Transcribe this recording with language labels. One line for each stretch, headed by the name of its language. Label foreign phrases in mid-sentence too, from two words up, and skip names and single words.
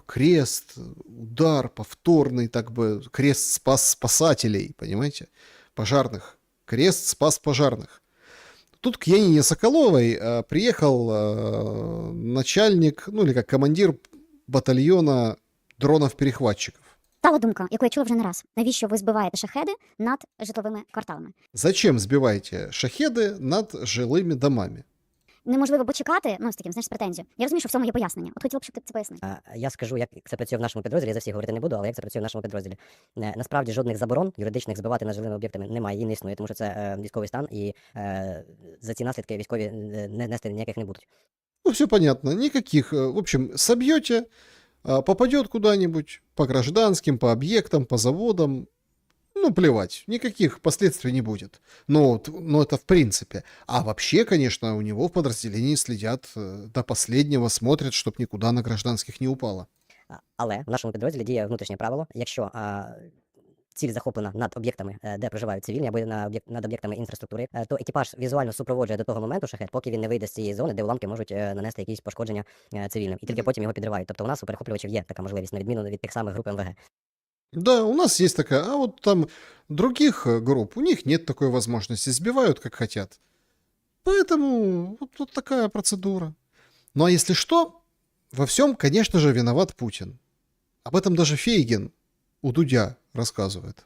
Russian: Крест, удар повторный, так бы, крест спас спасателей, понимаете? Пожарных. Крест спас пожарных. Тут к Янине Соколовой приехал начальник, ну или как командир батальона дронов-перехватчиків.
Ukrainian: Стала думка, яку я чула вже не раз. Навіщо ви збиваєте шахеди над житловими кварталами?
Russian: Зачем
Ukrainian: збиваєте шахеди
Russian: над жилими домами?
Ukrainian: Неможливо почекати, ну, з таким, знаєш, з претензією. Я розумію, що в цьому є пояснення. От хотіла б, щоб ти це пояснив. Я скажу, як це працює в нашому підрозділі, я за всіх говорити не буду, але як це працює в нашому підрозділі. Насправді жодних заборон юридичних збивати над жилими об'єктами немає і не існує, тому що це військовий стан, і за ці наслідки військові нести ніяких не будуть.
Russian: Ну, все понятно. Никаких. В общем, собьете, попадет куда-нибудь по гражданским, по объектам, по заводам. Ну, плевать, никаких последствий не будет. Но это в принципе. А вообще, конечно, у него в подразделении следят до последнего, смотрят, чтобы никуда на гражданских не упало.
Ukrainian: Але в нашому підрозділі діє внутрішнє правило, якщо ціль захоплена над об'єктами, де проживають цивільні, або над об'єктами інфраструктури, то екіпаж візуально супроводжує до того моменту шахет, поки він не вийде з цієї зони, де уламки можуть нанести якісь пошкодження цивільним. І тільки потім його підривають. Тобто у нас у перехоплювачів є така можливість, на відміну від тих самих груп МВГ.
Russian: Да, у нас есть такая, а вот там других групп, у них нет такой возможности, сбивают как хотят. Поэтому вот такая процедура. Ну а если что, во всем, конечно же, виноват Путин. Об этом даже Фейгин у Дудя рассказывает.